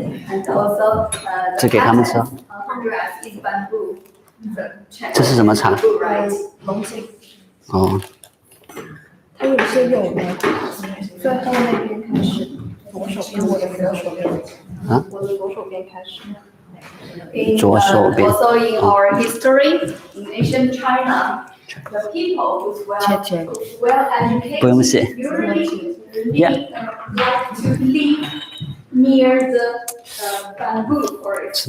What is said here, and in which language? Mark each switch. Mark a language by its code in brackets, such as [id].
[en] And also, the dress is bamboo. [zh] 这是什么茶？ [en] Right. 龙井。 [zh] 哦。它有些有的，最后那边开始，左手边我的左手边，啊？我的左手边开始。左手边。 [en] Also in our history, in ancient China, the people who's well educated [zh] 不用写。 [en] usually like to live near the bamboo forest.